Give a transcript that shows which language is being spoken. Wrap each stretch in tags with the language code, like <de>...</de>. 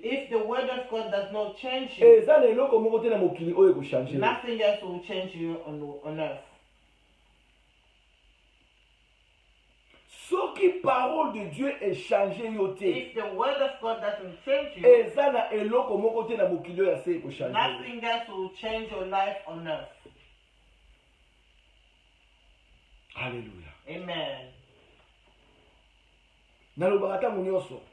<en>If the word of God does not change you,</en> <ln>Eza na eloko moko te na mokili oyo ekochange yo.</ln> <en>nothing else will change you on earth.</en> <ln>Soki soki</ln> <fr>parole de Dieu est changée</fr> <ln>yo te,</ln> <en>If the word of God doesn't change you,</en> <ln>eza na eloko moko te na mokili oyo ase ekochange.</ln> <en>nothing else will change your life on earth.</en> <fr>Alléluia.</fr> <en>Amen.</en> <ln>Nalobaka ntango nyonso,</ln>